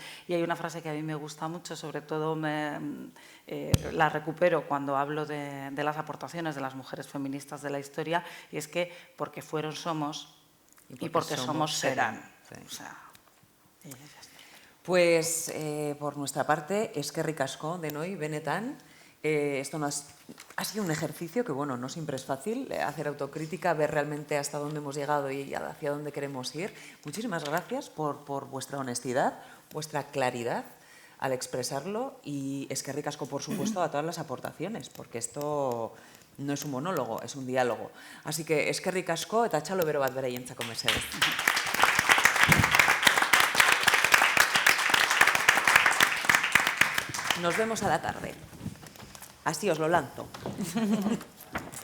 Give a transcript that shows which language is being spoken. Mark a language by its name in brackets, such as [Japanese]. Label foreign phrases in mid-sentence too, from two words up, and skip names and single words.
[Spanish] Y hay una frase que a mí me gusta mucho, sobre todo la recupero cuando hablo de las aportaciones de las mujeres feministas de la historia, y es que porque fueron somos y porque somos serán. Sí. O sea, Pues por nuestra parte, [Basque] eskerrik asko denoi, benetan. [Spanish] Esto ha sido un ejercicio que, bueno, no siempre es fácil, hacer autocrítica, ver realmente hasta dónde hemos llegado y hacia dónde queremos ir. Muchísimas gracias por vuestra honestidad, vuestra claridad al expresarlo, y [Basque] eskerrik asko, [Spanish] por supuesto, a todas las aportaciones, porque esto no es un monólogo, es un diálogo. Así que [Basque] eskerrik asko eta txalo bero bat beraientzako mesedez. [Spanish] Nos vemos a la tarde. Así os lo lanzo.